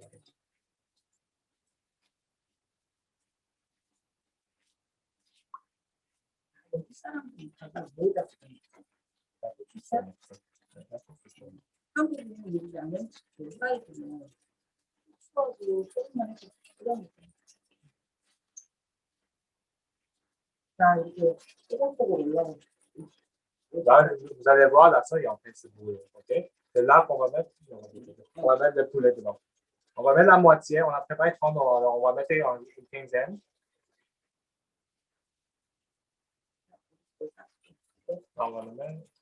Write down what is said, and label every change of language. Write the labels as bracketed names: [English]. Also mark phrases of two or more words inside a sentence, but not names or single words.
[Korean] 여기 사람들이 다가 뭐다 한국은 여기 양면 후라이드는 추가도 조금만 해서 그러니까. 자, 이렇게 뽀글뽀글 올라가고. [French] Là, vous allez voir, la sauce est en train de se bouillir. OK? C'est là qu'on va mettre le poulet dedans. On va mettre la moitié. On a préparé 30, alors on va mettre une quinzaine. On va le mettre.